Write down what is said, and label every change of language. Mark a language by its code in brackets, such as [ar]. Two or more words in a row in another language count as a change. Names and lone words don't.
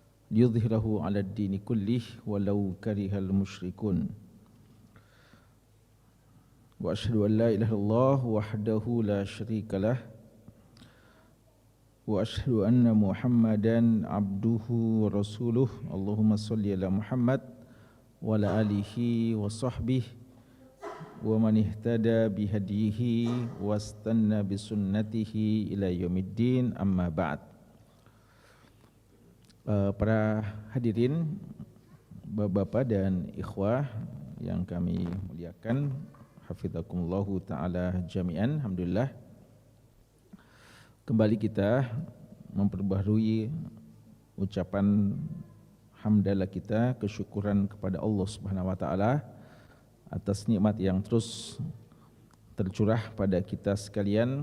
[ar] ليظهره على الدين كله ولو كره المشركون. وأشهد أن لا إله إلا الله وحده لا شريك له وأشهد أن محمدا عبده ورسوله. اللهم صل على محمد وعلى آله وصحبه ومن اهتدى بهديه واستن بسنته إلى يوم الدين، أما بعد. [id] Para hadirin, bapak-bapak dan ikhwah yang kami muliakan, [ar] حفظكم الله تعالى جميعا. [id] Alhamdulillah, kembali kita memperbaharui ucapan hamdalah kita, kesyukuran kepada Allah [ar] سبحانه وتعالى [id] atas nikmat yang terus tercurah pada kita sekalian.